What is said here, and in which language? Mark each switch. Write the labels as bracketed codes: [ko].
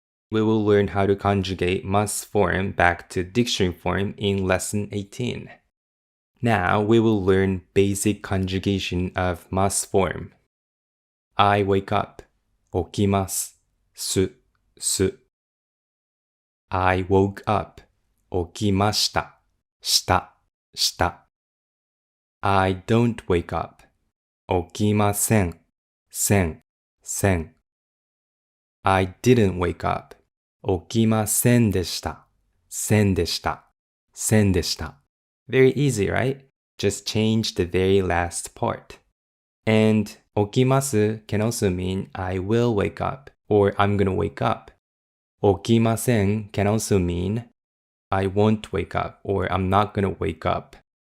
[en] We will learn how to conjugate ます form back to dictionary form in lesson 18. Now we will learn basic conjugation of ます form. I wake up, [ja] 起きます、す。 [en] I woke up, [ja] 起きました、した。 [en] I don't wake up, [ja] 起きません、せん。 [en] I didn't wake up, [ja] 起きませんでした、せんでした。 [en] Very easy, right? Just change the very last part. And 起きます can also mean I will wake up or I'm gonna wake up. 起きません can also mean I won't wake up or I'm not gonna wake up.